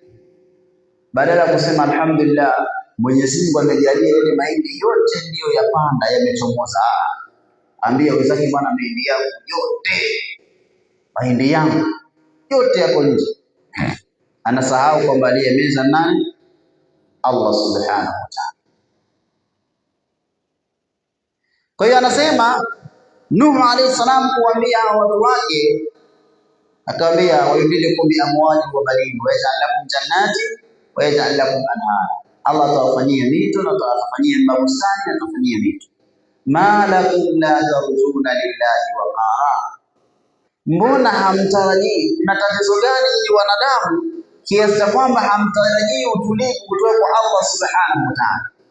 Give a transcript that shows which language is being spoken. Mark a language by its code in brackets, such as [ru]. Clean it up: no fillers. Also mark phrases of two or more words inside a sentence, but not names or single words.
[sw] Badala ya kusema alhamdulillah, Mwenyezi Mungu amejalia ile mahindi yote ndiyo yapanda, yamechomoza, ambia wenzake, bwana mahindi yangu yote yako nje. Anasahau kwamba aliyemeza nani? [ar] الله سبحانه وتعالى. [sw] Kwa hiyo anasema Nuhu [ar] عليه السلام [sw] kuambia watu wake, akawaambia [ar] ويمددكم بأموال وبنين ويجعل لكم جنات ويجعل لكم أنهارا, [sw] Allah atawafanyia mito na atawafanyia mabustani na atawafanyia mito. [ar] ما لكم لا ترجون لله وقارا, [sw] mbona hamtarajii? Mna tatizo gani ni wanadamu kiasi cha kwamba hamtarajii utulivu kutoka kwa [ar] الله سبحانه وتعالى?